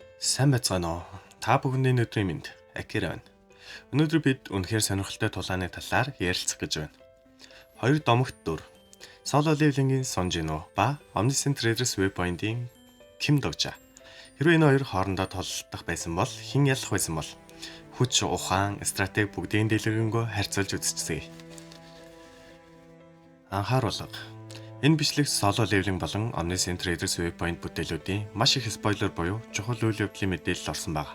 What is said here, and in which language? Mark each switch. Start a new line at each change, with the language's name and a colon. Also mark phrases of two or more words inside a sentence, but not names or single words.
Mongolian: Сайн байцгаана уу? Та бүхэний өдрийн мэнд. Акира байна. Өнөөдөр бид үнэхээр сонирхолтой тулааны талаар ярилцах гэж байна. Хоёр домогт дүр. Solo Leveling-ийн Son Jinwoo ба Omniscient Raiders Waypoint-ийн Kim Dong-ja. Хэрвээ энэ хоёр хоорондоо тололдох байсан бол хэн ялах байсан бол? Хүч, ухаан, стратеги бүгдийн дэлгэрэнгүй харьцуулж үзчихье. Анхааруулга. Энэ бичлэг Solo Leveling болон Omniscient Raiders Waypoint бүтээлүүдийн маш их спойлер буюу чухал үйл явдлын мэдээлэл орсон байна.